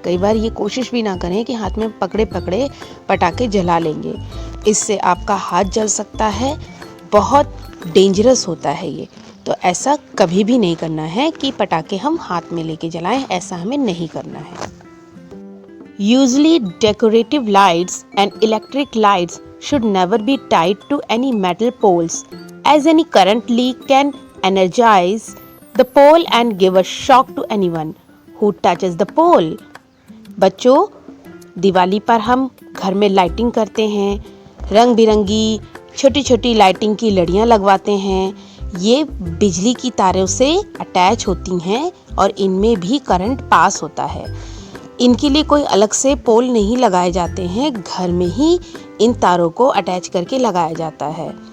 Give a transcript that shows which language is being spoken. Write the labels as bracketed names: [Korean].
[Hindi] कई बार ये कोशिश भी ना करें कि हाथ में पकड़े पकड़े पटाखे जला लेंगे, इससे आपका हाथ जल सकता है। बहुत डेंजरस होता है ये, तो ऐसा कभी भी नहीं करना है कि पटाखे हम हाथ में लेके जलाएं, ऐसा हमें नहीं करना है। [English] Usually decorative lights and electric lights should never be tied to any metal poles, as any current leak can energize the pole and give a shock to anyone who touches the pole. [Hindi] बच्चों, दिवाली पर हम घर में lighting करते हैं, रंग बिरंगी छोटी छोटी लाइटिंग की लड़ियाँ लगवाते हैं। ये बिजली की तारों से अटैच होती हैं और इनमें भी करंट पास होता है। इनके लिए कोई अलग से पोल नहीं लगाए जाते हैं, घर में ही इन तारों को अटैच करके लगाया जाता है।